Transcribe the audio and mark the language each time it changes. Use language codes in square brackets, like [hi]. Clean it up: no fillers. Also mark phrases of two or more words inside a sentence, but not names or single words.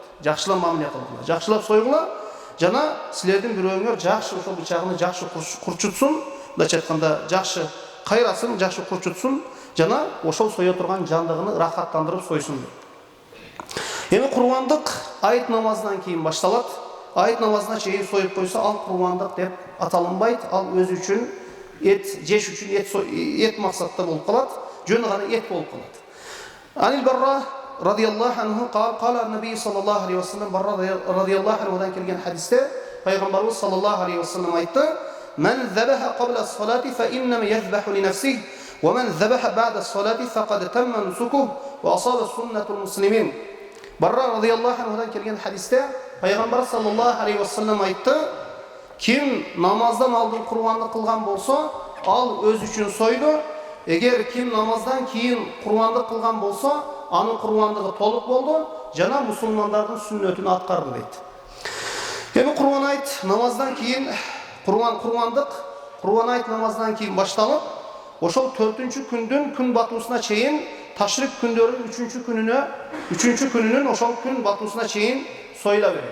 [ky] Жакшылап мамиле кылгыла. Жакшылап сойгула, жана силердин бирөөңөр жакшы ошол бычагыны жакшы курчутсун, мындайча айтканда жакшы кайрасын, жакшы курчутсун, жана ошол соя турган жандыгыны рахаттандырып сойсун. Эми курбандык айт намазынан кийин башталат. Айт намазына чейин союп койсо, ал курбандык деп аталынбайт. Ал өзү үчүн эт жеш үчүн эт максатта болуп калат. Жөн гана эт болуп калат. [ar] عن البراء رضي الله عنه قال النبي صلى الله عليه وسلم, [ky] Барра радияллаху анхудан келген хадисте Пайгамбарыбыз саллаллаху алейхи ва саллям айтты: [ar] "من ذبح قبل الصلاة فإنما يذبح لنفسه ومن ذبح بعد الصلاة فقد تم نسكه وأصاب سنة المسلمين." [ky] Барра радияллаху анхудан келген хадисте Пайгамбар [ar] صلى الله عليه وسلم [ky] айтты: "Ким намаздан алдын курбандык кылган болсо, ал өз үчүн сойду. Эгер ким намаздан кийин курбандык кылган болсо, анын курбандыгы толук болду, жана мусулмандардын сүннөтүн аткарды" дейт. Эми курбан айт намаздан кийин курбан айт намаздан кийин башталып, ошол 4-күндүн күн батуусуна чейин ташрик күндөрүнүн 3-күнүнүн ошол күн батуусуна чейин союла берет.